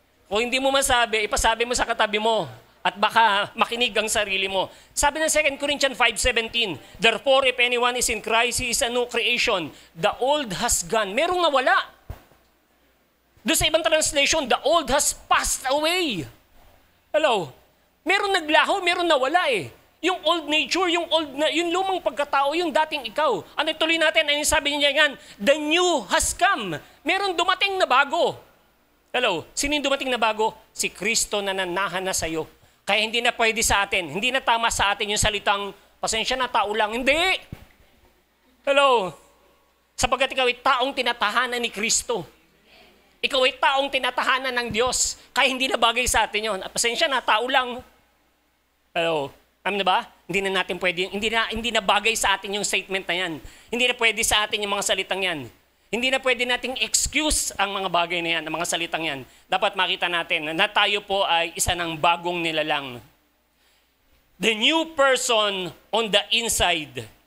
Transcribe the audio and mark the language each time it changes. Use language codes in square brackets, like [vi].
[tl] Kung hindi mo masabi, ipasabi mo sa katabi mo at baka makinig ang sarili mo. Sabi ng [en] 2 Corinthians 5:17, therefore if anyone is in Christ, he is a new creation. The old has gone. [tl] Merong nawala. Doon sa ibang [en] translation, the old has passed away. [tl] Hello? Meron naglaho, meron nawala eh. Yung old nature, yung lumang pagkatao, yung dating ikaw. Ano tuloy natin? Ano sabi niya yan? [en] The new has come. [tl] Meron dumating na bago. [en] Hello? [tl] Sino yung dumating na bago? Si Kristo na nanahan na sa'yo. Kaya hindi na pwede sa atin. Hindi na tama sa atin yung salitang, pasensya na, tao lang. Hindi! Hello? Sapagkat ikaw ay taong tinatahanan ni Kristo. Ikaw ay taong tinatahanan ng Diyos. Kaya hindi na bagay sa atin yun. Pasensya na, tao lang. Hello? Alam na ba? Hindi na natin pwede, hindi na bagay sa atin yung statement na yan. Hindi na pwede sa atin yung mga salitang yan. Hindi na pwede nating excuse ang mga bagay na yan, ang mga salitang yan. Dapat makita natin na tayo po ay isa ng bagong nilalang. [en] The new person on the inside.